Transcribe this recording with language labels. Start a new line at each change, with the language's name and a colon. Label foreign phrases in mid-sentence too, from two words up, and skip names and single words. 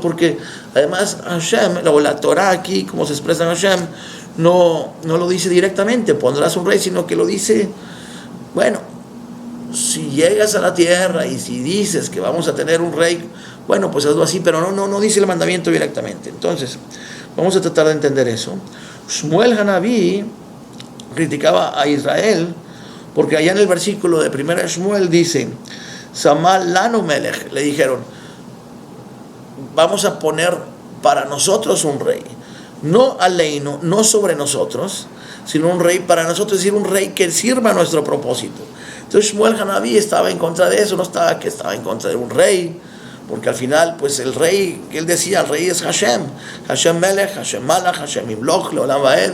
Spanish: Porque además Hashem, la Torah aquí, como se expresa en Hashem, no lo dice directamente, pondrás un rey, sino que lo dice, bueno, si llegas a la tierra y si dices que vamos a tener un rey, bueno, pues hazlo así, pero no dice el mandamiento directamente. Entonces, vamos a tratar de entender eso. Shmuel Hanavi criticaba a Israel, porque allá en el versículo de 1 Shmuel dice:
Hebrew: שימה לנו מלך,
Spanish: le dijeron, vamos a poner para nosotros un rey, no aleino, no sobre nosotros, sino un rey para nosotros, es decir, un rey que sirva a nuestro propósito. Entonces Shmuel Hanavi estaba en contra de eso, no estaba en contra de un rey, porque al final, pues el rey, que él decía, el rey es
Hebrew: השם מלך, השם מלך, השם ימלוך, לעולם ועד.